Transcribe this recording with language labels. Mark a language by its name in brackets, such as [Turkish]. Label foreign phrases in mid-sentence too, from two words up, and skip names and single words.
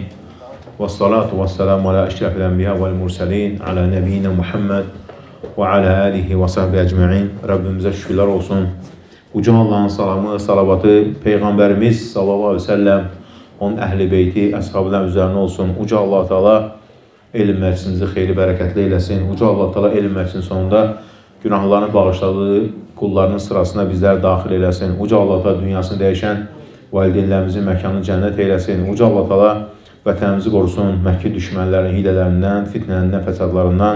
[Arabic] والصلاة والسلام على أشرف الأنبياء والمرسلين. على نبينا محمد وعلى آله وصحبه أجمعين. [Turkish] Rabbimize şükürler olsun. Uca Allah'ın salamı, salavatı, Peygamberimiz [Arabic] صلى الله عليه وسلم, [Turkish] onun ehli beyti, ashabına üzerine olsun. [Azerbaijani] Uca Allah Teala elm meclisimizi xeyli bərəkətli eylesin. Uca Allah Teala elm meclisinin sonunda günahlarını bağışladığı kullarının sırasına bizlər daxil eylesin. Uca Allah Teala dünyasını dəyişən valideynlərimizin məkanını cənnət eylesin. Uca Allah Teala vətənimizi qorusun Məkkə düşmənlərinin hilələrindən, fitnələrindən, fəsadlarından.